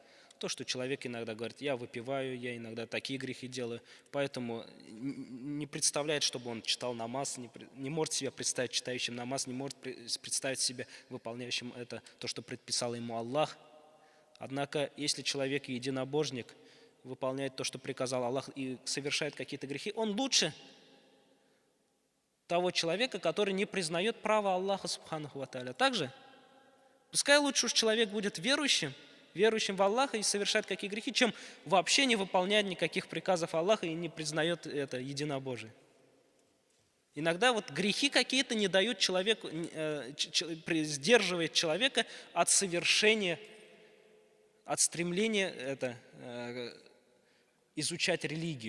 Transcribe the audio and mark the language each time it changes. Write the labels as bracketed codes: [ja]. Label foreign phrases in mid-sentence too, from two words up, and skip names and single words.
[ru] То, что человек иногда говорит: я выпиваю, я иногда такие грехи делаю, поэтому не представляет, чтобы он читал намаз, не может себя представить читающим намаз, не может представить себя выполняющим то, что предписал ему Аллах. Однако, если человек единобожник, выполняет то, что приказал Аллах, и совершает какие-то грехи, он лучше того человека, который не признает право [ar] الله سبحانه وتعالى. [ru] Также, пускай лучше уж человек будет верующим в Аллаха и совершает какие грехи, чем вообще не выполняет никаких приказов Аллаха и не признает это единобожие. Иногда грехи какие-то не дают человеку, сдерживает человека от совершения, от стремления изучать религию.